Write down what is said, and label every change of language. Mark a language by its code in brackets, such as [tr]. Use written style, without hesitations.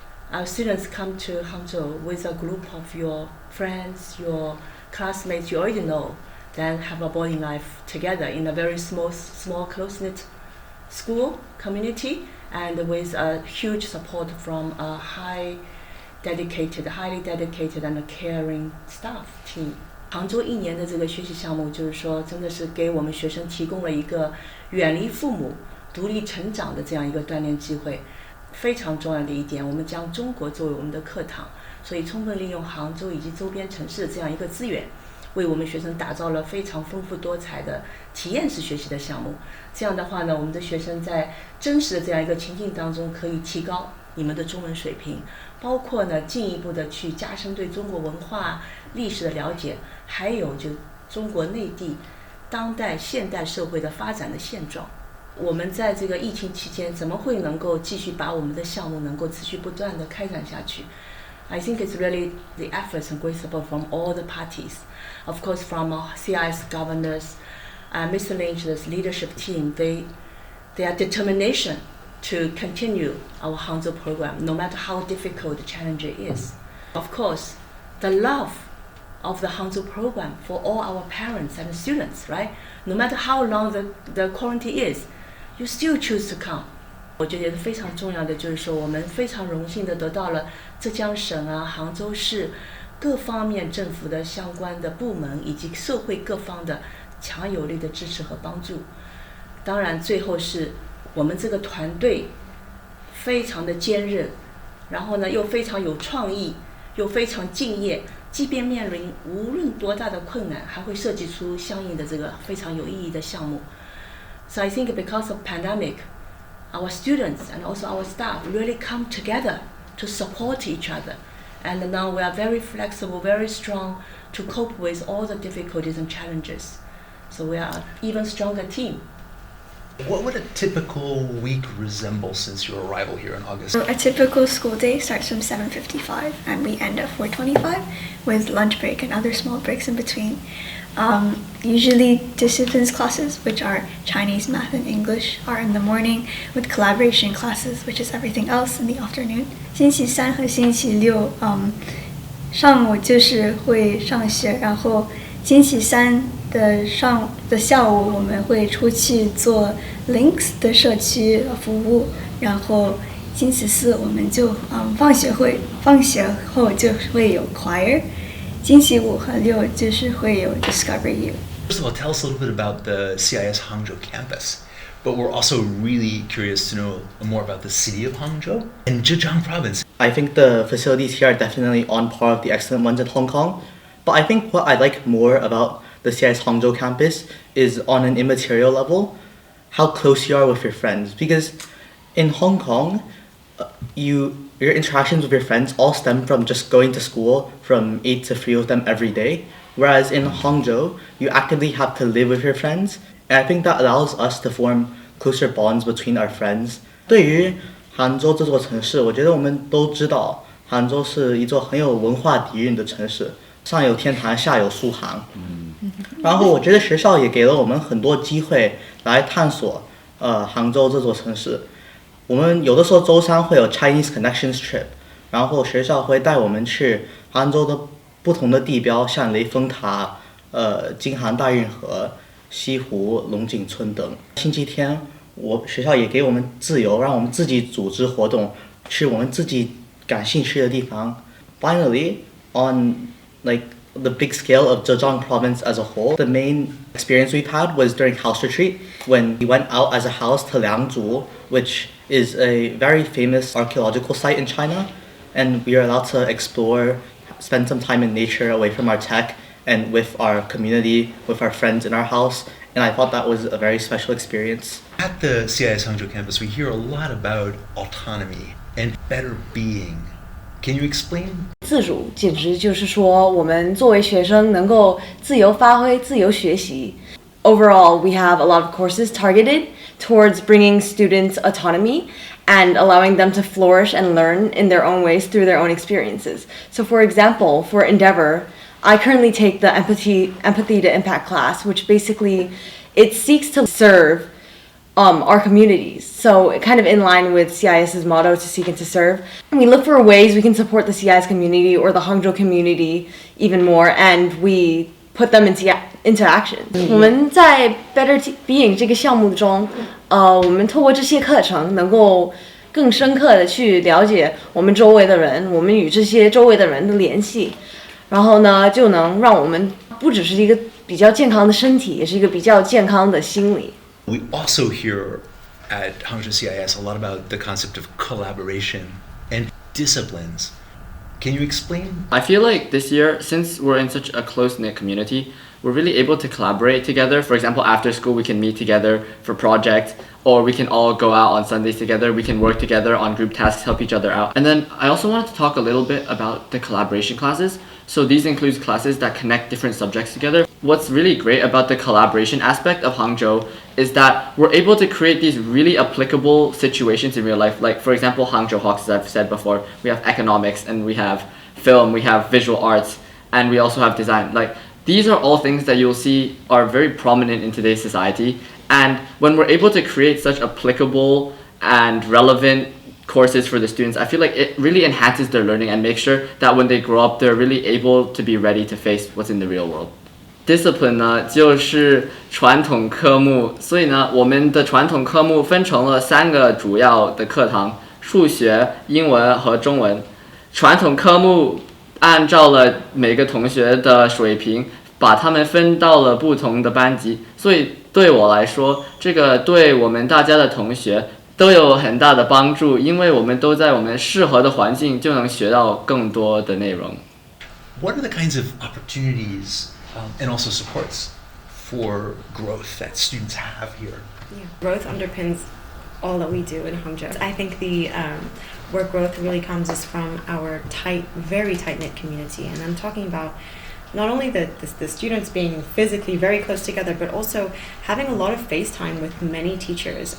[en] Our students come to Hangzhou with a group of your friends, your classmates you already know, then have a boarding life together in a very small close-knit school community and with a huge support from a highly dedicated and caring staff team. [zh] 杭州1年的这个学习项目就是说真的是给我们学生提供了一个远离父母独立成长的这样一个锻炼机会。非常重要的一点，我们将中国作为我们的课堂，所以充分利用杭州以及周边城市的这样一个资源，为我们学生打造了非常丰富多彩的体验式学习的项目。这样的话呢，我们的学生在真实的这样一个情境当中可以提高你们的中文水平，包括呢进一步的去加深对中国文化历史的了解，还有就中国内地当代现代社会的发展的现状。我们在这个疫情期间怎么会能够继续把我们的项目能够持续不断的开展下去？ [en] I think it's really the efforts and great support from all the parties. Of course, from our CIS governors, Mr. Lynch's leadership team, their determination to continue our Hangzhou program, no matter how difficult the challenge is. Of course, the love of the Hangzhou program for all our parents and students, right? No matter how long the quarantine is, you still choose to come. [zh] 我觉得也是非常重要的，就是说我们非常荣幸的得到了浙江省啊、杭州市各方面政府的相关的部门以及社会各方的强有力的支持和帮助。当然，最后是我们这个团队非常的坚韧，然后呢又非常有创意，又非常敬业，即便面临无论多大的困难，还会设计出相应的这个非常有意义的项目。 [en] So I think because of pandemic, our students and also our staff really come together to support each other. And now we are very flexible, very strong to cope with all the difficulties and challenges. So we are an even stronger team. What would a typical week resemble since your arrival here in August? So a typical school day starts from 7:55 and we end at 4:25 with lunch break and other small breaks in between. Usually disciplines classes, which are Chinese, math, and English, are in the morning, with collaboration classes, which is everything else, in the afternoon. [zh] 星期三和星期六，上午就是会上学，然后星期三的下午我们会出去做 Links 的社区服务，然后星期四我们就放学后就会有 choir。星期五和六就是会有 Discovery U. [en] First of all, tell us a little bit about the CIS Hangzhou campus. But we're also really curious to know more about the city of Hangzhou and Zhejiang province. I think the facilities here are definitely on par with the excellent ones in Hong Kong. But I think what I like more about the CIS Hangzhou campus is on an immaterial level, how close you are with your friends. Because in Hong Kong, your interactions with your friends all stem from just going to school from 8 to 3 with them every day. Whereas in Hangzhou, you actively have to live with your friends. And I think that allows us to form closer bonds between our friends. [zh] 对于杭州这座城市，我觉得我们都知道，杭州是一座很有文化底蕴的城市。上有天坛，下有苏杭。然后我觉得学校也给了我们很多机会来探索杭州这座城市。我们有的时候周三会有 Chinese Connections Trip， 然后学校会带我们去杭州的不同的地标，像雷峰塔、京杭大运河、西湖、龙井村等。星期天学校也给我们自由，让我们自己组织活动，去我们自己感兴趣的地方。 [en] Finally, on the big scale of Zhejiang province as a whole, the main experience we've had was during house retreat, when we went out as a house to Liangzhu, which is a very famous archaeological site in China, and we are allowed to explore, spend some time in nature away from our tech and with our community, with our friends in our house, and I thought that was a very special experience. At the CIS Hangzhou campus, we hear a lot about autonomy and better being. Can you explain? [zh] 自主简直就是说，我们作为学生能够自由发挥、自由学习。 [en] Overall, we have a lot of courses targeted towards bringing students autonomy and allowing them to flourish and learn in their own ways through their own experiences. So, for example, for Endeavor, I currently take the empathy to impact class, which basically it seeks to serve our communities. So kind of in line with CIS's motto, to seek and to serve. And we look for ways we can support the CIS community or the Hangzhou community even more, and we put them into action. [zh] 我们在 Better Being 这个项目中，我们透过这些课程能够更深刻的去了解我们周围的人，我们与这些周围的人的联系，然后呢，就能让我们不只是一个比较健康的身体，也是一个比较健康的心理。 [en] We also hear at Hangzhou CIS a lot about the concept of collaboration and disciplines. Can you explain? I feel like this year, since we're in such a close-knit community, we're really able to collaborate together. For example, after school, we can meet together for projects, or we can all go out on Sundays together. We can work together on group tasks, help each other out. And then I also wanted to talk a little bit about the collaboration classes. So these include classes that connect different subjects together. What's really great about the collaboration aspect of Hangzhou is that we're able to create these really applicable situations in real life. Like, for example, Hangzhou Hawks, as I've said before, we have economics and we have film, we have visual arts, and we also have design. Like, these are all things that you'll see are very prominent in today's society. And when we're able to create such applicable and relevant courses for the students, I feel like it really enhances their learning and makes sure that when they grow up, they're really able to be ready to face what's in the real world. [zh] Discipline 呢，就是传统科目，所以呢，我们的传统科目分成了3个主要的课堂：数学、英文和中文。传统科目按照了每个同学的水平，把他们分到了不同的班级，所以对我来说，这个对我们大家的同学都有很大的帮助，因为我们都在我们适合的环境就能学到更多的内容。 [en] What are the kinds of opportunities and also supports for growth that students have here? Yeah. Growth underpins all that we do in Hangzhou. I think the where growth really comes is from our very tight-knit community, and I'm talking about not only the students being physically very close together, but also having a lot of face time with many teachers.